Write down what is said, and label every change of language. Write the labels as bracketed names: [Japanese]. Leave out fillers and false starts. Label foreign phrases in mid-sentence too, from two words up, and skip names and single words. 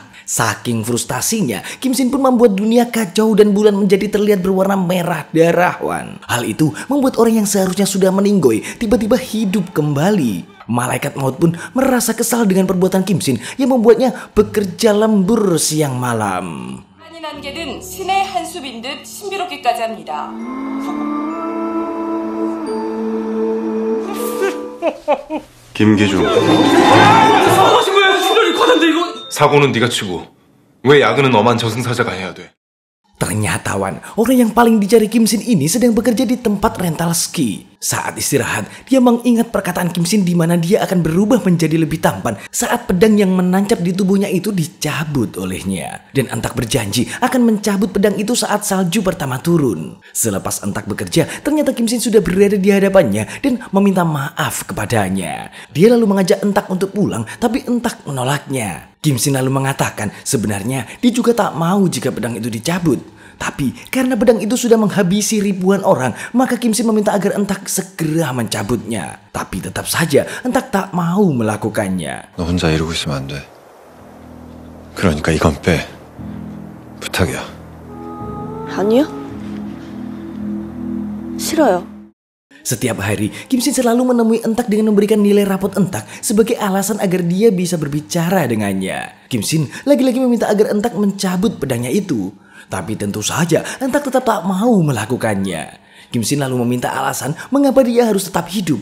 [Indonesian] Saking frustasinya, Kim Shin pun membuat dunia kacau dan bulan menjadi terlihat berwarna merah darah, Wan. Hal itu membuat orang yang seharusnya sudah meninggoy tiba-tiba hidup kembali. Malaikat maut pun merasa kesal dengan perbuatan Kim Shin yang membuatnya bekerja lembur siang malam. [Korean] 한이 남겨둔 신의 한숨인 듯 신비롭기까지 합니다. 김기중. 하신 거예요? 출혈이 과단데 이거. 사고는 네가 치고 왜 야근은 엄한 저승사자가 해야 돼? [Indonesian] Ternyata, Wan, orang yang paling dicari Kim Shin ini sedang bekerja di tempat rental ski. Saat istirahat, dia mengingat perkataan Kim Shin di mana dia akan berubah menjadi lebih tampan saat pedang yang menancap di tubuhnya itu dicabut olehnya. Dan Entak berjanji akan mencabut pedang itu saat salju pertama turun. Selepas Entak bekerja, ternyata Kim Shin sudah berada di hadapannya dan meminta maaf kepadanya. Dia lalu mengajak Entak untuk pulang, tapi Entak menolaknya. Kim Shin lalu mengatakan sebenarnya dia juga tak mau jika pedang itu dicabut. Tapi karena pedang itu sudah menghabisi ribuan orang, maka Kim Shin meminta agar Entak segera mencabutnya. Tapi tetap saja Entak tak mau melakukannya. [Korean] 너 혼자 이러고 있으면 안 돼. 그러니까 이건 빼. 부탁이야. 아니요. 싫어요. [Indonesian] Setiap hari, Kim Shin selalu menemui Entak dengan memberikan nilai rapot Entak sebagai alasan agar dia bisa berbicara dengannya. Kim Shin lagi-lagi meminta agar Entak mencabut pedangnya itu. Tapi tentu saja Entak tetap tak mau melakukannya. Kim Shin lalu meminta alasan mengapa dia harus tetap hidup.